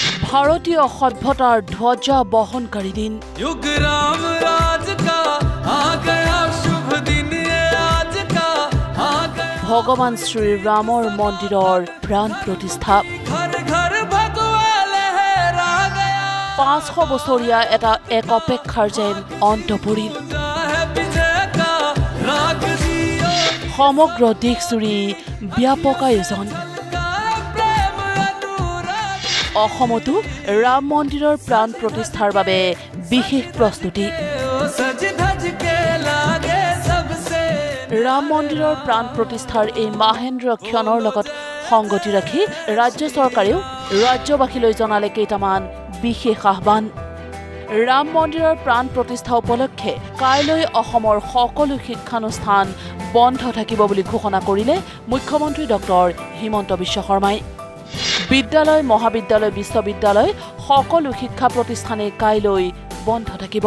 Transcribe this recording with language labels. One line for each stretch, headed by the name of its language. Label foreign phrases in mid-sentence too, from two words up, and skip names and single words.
Assamese: ভাৰতীয় সভ্যতাৰ ধ্বজা বহনকাৰী দিন
Hindi: युग राम राज का आ गया शुभ दिन ये आज का आ गया
Assamese: ভগৱান শ্ৰী ৰামৰ মন্দিৰৰ প্ৰাণ প্ৰতিষ্ঠা
Hindi: घर घर भगवा लहरा गया
Assamese: 500 বছৰীয়া এটা এক অপেক্ষাৰ যেন অন্ত পৰিল
Hindi: है विजय का राग जियो
Assamese: সমগ্ৰ দেশজুৰি ব্যাপক আয়োজন
Hindi: का प्रेम अनुराग
Assamese: অসমতো ৰাম মন্দিৰৰ প্ৰাণ প্ৰতিষ্ঠাৰ বাবে বিশেষ প্ৰস্তুতি
Hindi: ओ सज धज के लागे सबसे
Assamese: ৰাম মন্দিৰৰ প্ৰাণ প্ৰতিষ্ঠাৰ এই মাহেন্দ্ৰ ক্ষণৰ লগত সংগতি ৰাখি ৰাজ্য চৰকাৰেও ৰাজ্যবাসীলৈ জনালে কেইটামান বিশেষ আহ্বান ৰাম মন্দিৰৰ প্ৰাণ প্ৰতিষ্ঠা উপলক্ষে কাইলৈ অসমৰ সকলো শিক্ষানুষ্ঠান বন্ধ থাকিব বুলি ঘোষণা কৰিলে মুখ্যমন্ত্ৰী ডক্টৰ হিমন্ত বিশ্ব শৰ্মাই বিদ্যালয় মহাবিদ্যালয় বিশ্ববিদ্যালয় সকলো শিক্ষা প্ৰতিষ্ঠানে কাইলৈ বন্ধ থাকিব